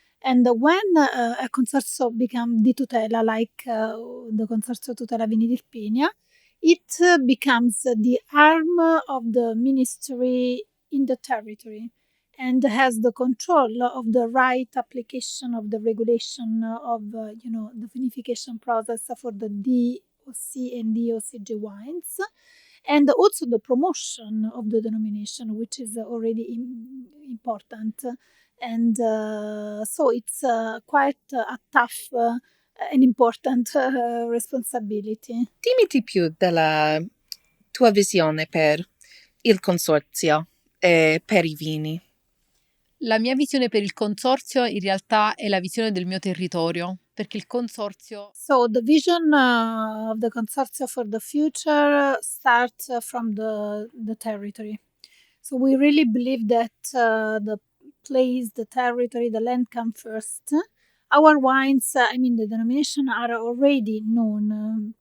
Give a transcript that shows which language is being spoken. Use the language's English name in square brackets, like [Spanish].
[English] And when a consorzio becomes di tutela, like the Consorzio Tutela Vini d'Irpinia, it becomes the arm of the ministry in the territory and has the control of the right application of the regulation of the vinification process for the DOC and DOCG wines, and also the promotion of the denomination, which is already important. And so it's quite a tough and important responsibility. [Italian] Dimmi di più della tua visione per il consorzio e per i vini. La mia visione per il consorzio in realtà è la visione del mio territorio, perché il consorzio... [English] So the vision of the consortium for the future starts from the territory. So we really believe that the place, the territory, the land come first. Our wines, the denomination are already known.